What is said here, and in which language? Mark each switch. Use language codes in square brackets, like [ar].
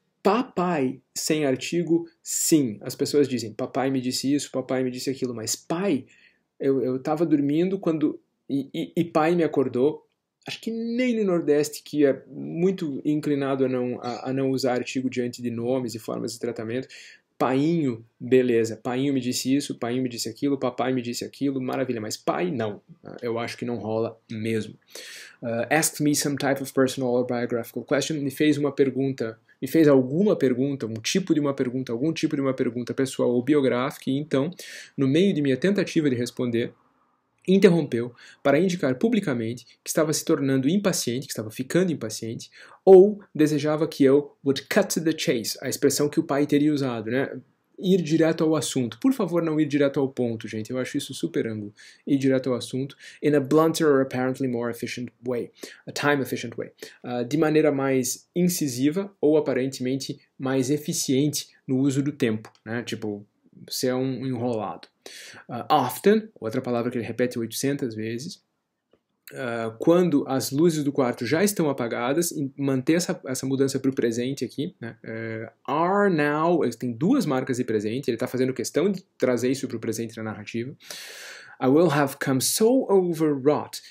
[pt] Papai sem artigo, sim. As pessoas dizem, papai me disse isso, papai me disse aquilo, mas pai, eu estava dormindo quando e pai me acordou. Acho que nem no Nordeste, que é muito inclinado a não usar artigo diante de nomes e formas de tratamento. Painho, beleza. Painho me disse isso, painho me disse aquilo, papai me disse aquilo, maravilha. Mas pai, não. Eu acho que não rola mesmo. [en] Asked me some type of personal or biographical question. [pt] Me fez alguma pergunta, algum tipo de uma pergunta pessoal ou biográfica, e então, no meio de minha tentativa de responder, interrompeu para indicar publicamente que estava se tornando impaciente, que estava ficando impaciente, ou desejava que eu [en] would cut to the chase, [pt] a expressão que o pai teria usado, né? Ir direto ao assunto. Por favor, não ir direto ao ponto, gente. Eu acho isso super ângulo. Ir direto ao assunto. [en] In a blunter or apparently more efficient way. A time efficient way. [pt] De maneira mais incisiva ou aparentemente mais eficiente no uso do tempo, né? Tipo, você é um enrolado. Often, outra palavra que ele repete 800 vezes. Quando as luzes do quarto já estão apagadas, manter essa mudança para o presente aqui, né? [en] Are now, [pt] tem duas marcas de presente, ele está fazendo questão de trazer isso para o presente na narrativa. [en] I will have come so overwrought.